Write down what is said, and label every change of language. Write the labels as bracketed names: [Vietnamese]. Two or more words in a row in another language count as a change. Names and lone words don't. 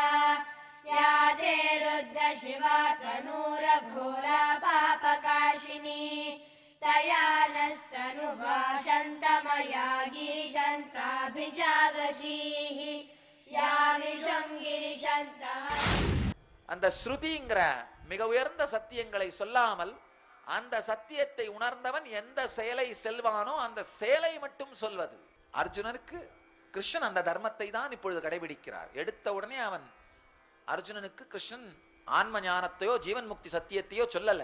[Sanskrit] या ते रुद्र शिवा तनूरघोरा पापकाशिनी। तया नस्तनुभाषन्तमया गिरिशन्ताभिजागशीः। या विषं गिरिशन्तः. [Tamil] அந்த ஸ்ருதிங்கிற மிக உயர்ந்த சத்தியங்களை சொல்லாமல் அந்த சத்தியத்தை உணர்ந்தவன் எந்த செயலை செல்வானோ அந்த செயலை மட்டும் சொல்வது. அர்ஜுனனுக்கு கிருஷ்ணன் அந்த தர்மத்தை தான் இப்பொழுது கடைபிடிக்கிறார். எடுத்த உடனே அவன் அர்ஜுனனுக்கு கிருஷ்ணன் ஆன்ம ஞானத்தையோ ஜீவன் முக்தி சத்தியத்தையோ சொல்லல.